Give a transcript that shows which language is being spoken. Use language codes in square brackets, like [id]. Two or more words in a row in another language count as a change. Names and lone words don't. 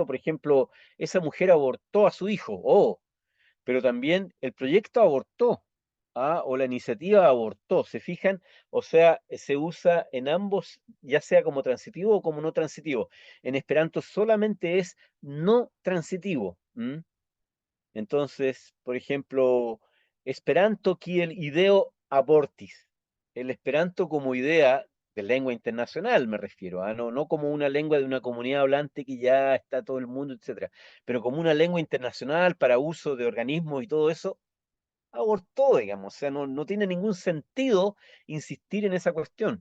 [es] Por ejemplo, esa mujer abortó a su hijo, pero también el proyecto abortó, o la iniciativa abortó, ¿se fijan? O sea, se usa en ambos, ya sea como transitivo o como no transitivo. En Esperanto solamente es no transitivo. ¿M? Entonces, por ejemplo, [eo] Esperanto kiel ideo abortis. [es] El Esperanto como idea de lengua internacional, me refiero, no como una lengua de una comunidad hablante que ya está todo el mundo, etcétera, pero como una lengua internacional para uso de organismos y todo eso, abortó, digamos, o sea, no tiene ningún sentido insistir en esa cuestión.